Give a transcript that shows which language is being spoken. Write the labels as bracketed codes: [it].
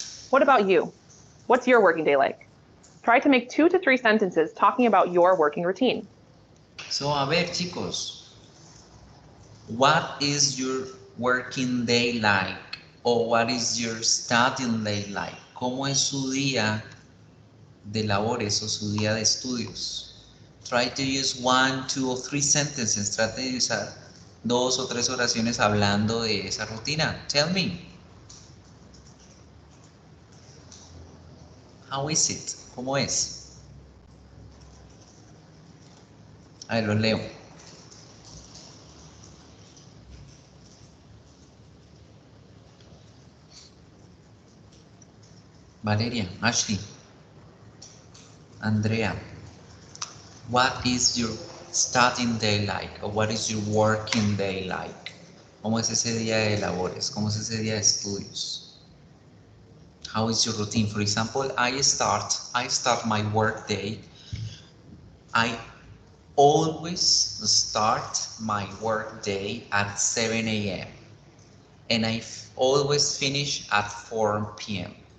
[en] What about you? What's your working day like? Try to make 2 to 3 sentences talking about your working routine. So, [es] a ver, chicos, [en] what is your working day like? Or what is your studying day like? [es] ¿Cómo es su día de labores o su día de estudios? [en] Try to use 1, 2 or 3 sentences. [es] Trate de usar 2 o 3 oraciones hablando de esa rutina. [en] Tell me. How is it? [es] ¿Cómo es? A ver, los leo. [en] Valeria, Ashley, Andrea, what is your studying day like? Or what is your working day like? [es] ¿Cómo es ese día de labores? ¿Cómo es ese día de estudios? [en] How is your routine? For example, I start my work day. I always start my work day at 7 a.m. and I always finish at 4 p.m.